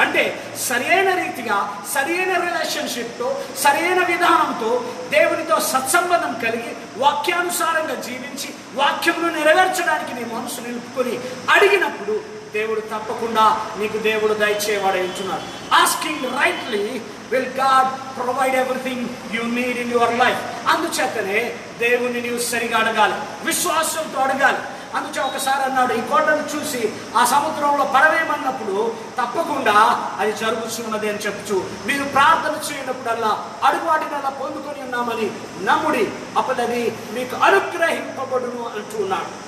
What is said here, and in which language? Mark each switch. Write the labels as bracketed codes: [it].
[te] అంటే సరైన రీతిగా, సరైన రిలేషన్షిప్తో, సరైన విధానంతో దేవునితో సత్సంబంధం కలిగి వాక్యానుసారంగా జీవించి వాక్యమును నెరవేర్చడానికి నీ మనసు నిలుపుకొని అడిగినప్పుడు దేవుడు తప్పకుండా నీకు దేవుడు దయచేవాడై ఉంటున్నాడు. [en] Asking rightly will God provide everything you need in your life. [te] అందుచేతనే దేవుని నీవు సరిగా అడగాలి, విశ్వాసంతో అడగాలి. అందుచే ఒకసారి అన్నాడు, ఈ కొండను చూసి ఆ సముద్రంలో పడవేయమన్నప్పుడు తప్పకుండా అది జరుగుతున్నది అని చెప్పుచు మీరు ప్రార్థన చేయనప్పుడల్లా అడుగు వాటినల్లా పొందుకొని ఉన్నామని నమ్ముడి, అప్పుడది మీకు అనుగ్రహింపబడును అంటున్నాడు.